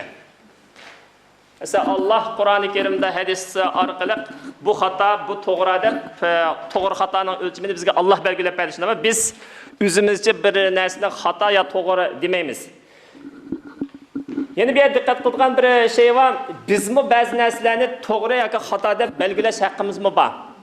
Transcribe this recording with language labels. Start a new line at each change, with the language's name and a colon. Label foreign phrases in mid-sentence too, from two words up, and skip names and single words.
Uzbek: Mesela Allah Qur'oni Karimda hadis orqali bu xato, bu to'g'ri deb to'g'ri xatoning o'lchimini bizga Alloh belgilab berdi. Ammo biz o'zimizcha bir narsani xato yo to'g'ri demaymiz. Yeni bir diqqat qilgan
Turkish: bir şey var.
Uzbek: Bizmi ba'zi narsalarni to'g'ri yoki xato deb belgilash haqqimiz mi bor?